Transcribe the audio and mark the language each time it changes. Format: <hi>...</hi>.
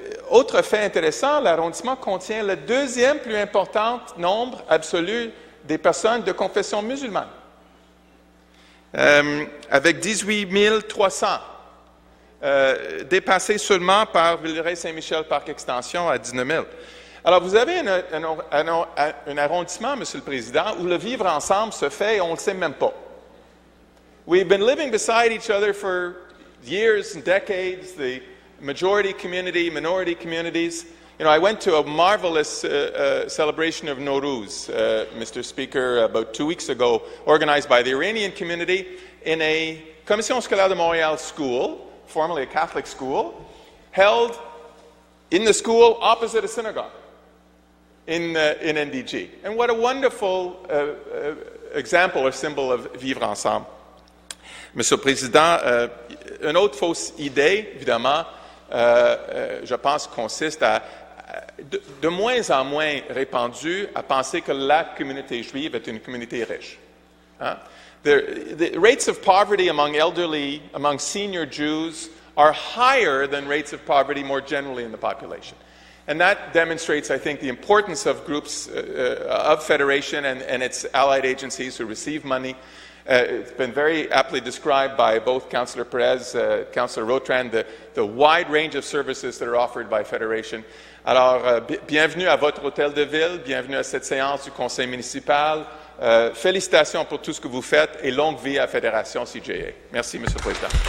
<fr>Autre fait intéressant, l'arrondissement contient le deuxième plus important nombre absolu des personnes de confession musulmane, avec 18 300, dépassé seulement par Villeray-Saint-Michel par extension à 19 000. Alors, vous avez un arrondissement, Monsieur le Président, où le vivre ensemble se fait et on ne le sait même pas.</fr> <en>We've been living beside each other for years and decades, the majority community, minority communities. You know, I went to a marvelous celebration of Nowruz, Mr. Speaker, about 2 weeks ago, organized by the Iranian community in a Commission Scolaire de Montréal school, formerly a Catholic school, held in the school opposite a synagogue in NDG. And what a wonderful example or symbol of vivre ensemble.</en> <fr>Monsieur le Président, une autre fausse idée, évidemment, je pense, consiste à de moins en moins répandue à penser que la communauté juive est une communauté riche. Hein?</fr> <en>The rates of poverty among elderly, among senior Jews are higher than rates of poverty more generally in the population. And that demonstrates, I think, the importance of groups of Federation and its allied agencies who receive money. It's been very aptly described by both Councillor Perez, Councillor Rotran, the wide range of services that are offered by Federation.</en> <fr>Alors, bienvenue à votre hôtel de ville, bienvenue à cette séance du conseil municipal. Félicitations pour tout ce que vous faites et longue vie à Fédération CJA. Merci, Monsieur le Président.</fr>